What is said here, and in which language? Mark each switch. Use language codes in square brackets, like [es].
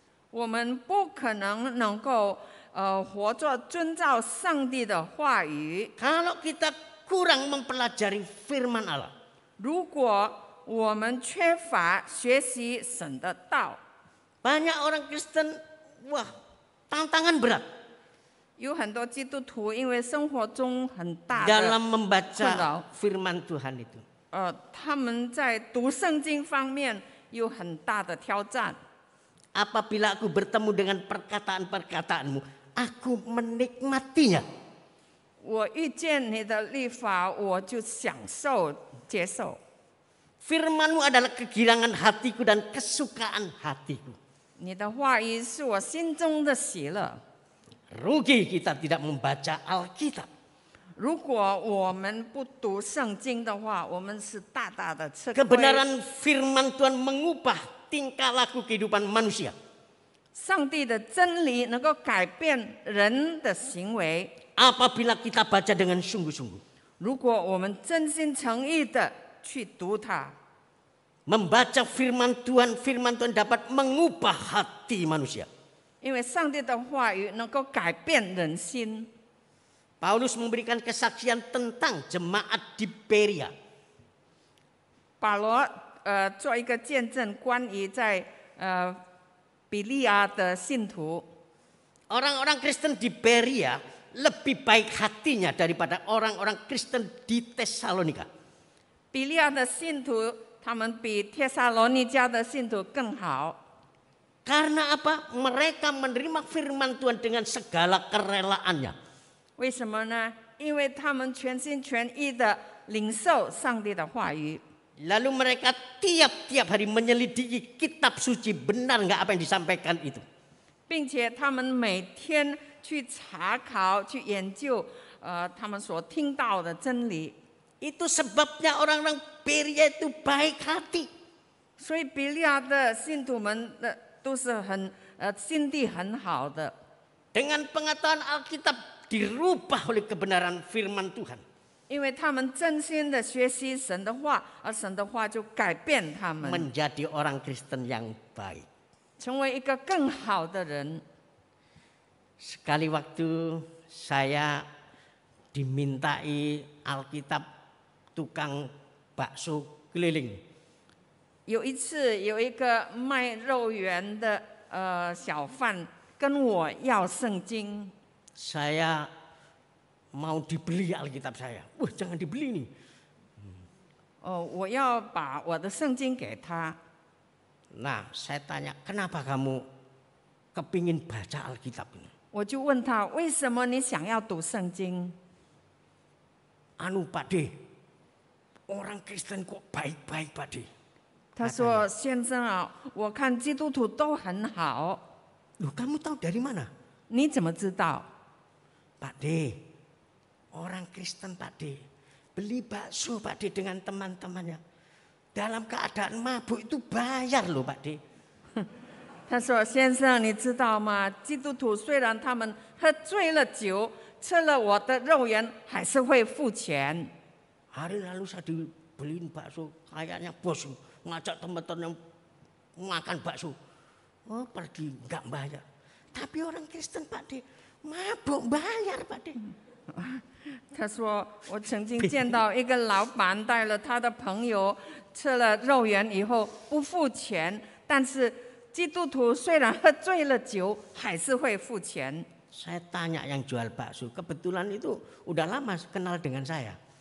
[zh] 我们不可能够活着遵照上帝的话语。 [id] Kalau kita kurang mempelajari firman Allah. [zh] 如果我们缺乏学习神的道， [id] Banyak orang Kristen, wah, tantangan berat [zh] 有很多基督徒因为生活中很大 [id] dalam [zh] 的 [id] membaca firman Tuhan itu. [zh] 他们在读圣经方面有很大的挑战。 [id] Apabila aku bertemu dengan perkataan-perkataanmu, aku menikmatinya. [zh] 我遇见你的律法，我就享受接受。 [id] Firmanmu adalah kegirangan hatiku dan kesukaan hatiku. [zh] 你的话语是我心中的喜乐。 [id] Rugi kita tidak membaca Alkitab. [zh] 如果我们不读圣经的话，我们是大大的吃亏。 [id] Kebenaran firman Tuhan mengubah tingkah laku kehidupan manusia. [zh] 上帝的真理能够改变人的行为。 [id] Apabila kita baca dengan sungguh-sungguh. [zh] 如果我们真心诚意的去读它， [id] Membaca firman Tuhan dapat mengubah hati manusia. [zh] 因为上帝的话语能够改变人心。 [id] Paulus memberikan kesaksian tentang jemaat di Berea. [zh] 保罗做一个见证，关于在比利亚的信徒。 [id] Orang-orang Kristen di Berea lebih baik hatinya daripada orang-orang Kristen di Tesalonika. [zh] 比利亚的信徒，他们比帖撒罗尼迦的信徒更好。 [id] Karena apa? Mereka menerima firman Tuhan dengan segala kerelaannya. [zh] 为什么呢？因为他们全心全意的领受上帝的话语， [id] Lalu mereka tiap-tiap hari menyelidiki kitab suci, benar nggak apa yang disampaikan itu. [zh] 并且他们每天去查考、去研究他们所听到的真理。 [id] Itu sebabnya orang-orang Berea itu baik hati. [zh] 所以比利亚的信徒们都是心地很好的。 [id] Dengan pengetahuan Alkitab dirubah oleh kebenaran firman Tuhan. [zh] 因为他们真心的学习神的话，而神的话就改变他们， [id] Menjadi orang Kristen yang baik. [zh] 成为一个更好的人。 [id] Sekali waktu saya dimintai Alkitab tukang bakso keliling. [zh] 有一次，有一个卖肉圆的小贩跟我要圣经， [id] Saya mau dibeli Alkitab saya. Wah, jangan dibeli nih. [zh] 我要把我的圣经给他。 [id] Nah, saya tanya, kenapa kamu kepingin baca Alkitab ini? [zh] 我就问他，为什么你想要读圣经？ [id] Anu Pak De, orang Kristen kok baik-baik Pak De? [zh] 他说：“先生啊，我看基督徒都很好， [id] Loh, kamu tahu dari mana? [zh] 你怎么知道？ [id] Pak De, orang Kristen Pak De, beli bakso Pak De dengan teman-temannya. Dalam keadaan mabuk itu bayar loh Pak De. [zh] 他说：“先生，你知道吗？基督徒虽然他们喝醉了酒，吃了我的肉圆，还是会付钱。 [id] Hari lalu saya dibeliin bakso, kayaknya bos ngajak teman-teman makan bakso. Oh, pergi nggak bayar. Tapi orang Kristen Pak De, mabuk bayar Pak De. [zh] 他说：“我曾经见到一个老板带了他的朋友吃了肉圆以后不付钱，但是基督徒虽然喝醉了酒，还是会付钱。” [id] Saya tanya yang jual bakso, kebetulan itu udah lama kenal dengan saya.